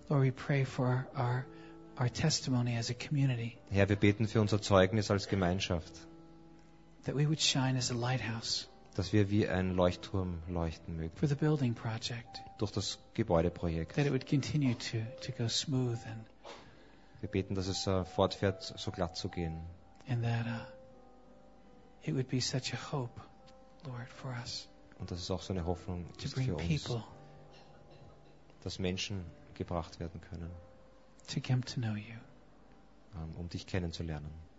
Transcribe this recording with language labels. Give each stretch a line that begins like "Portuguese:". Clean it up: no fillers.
English: Lord, we pray for our testimony as a community.
German: Herr, wir beten für unser Zeugnis als Gemeinschaft.
English: That we would shine as a lighthouse.
German: Dass wir wie ein Leuchtturm leuchten mögen.
English: For the building project.
German: Durch das Gebäudeprojekt.
English: That it would continue to go smooth and.
German: Wir beten, dass es fortfährt, so glatt zu gehen.
English: And that it would be such a hope, Lord, for us.
German: Und dass es auch so eine Hoffnung ist für uns.
English: People,
German: dass Menschen gebracht werden können.
English: To come to know you.
German: Um dich kennenzulernen.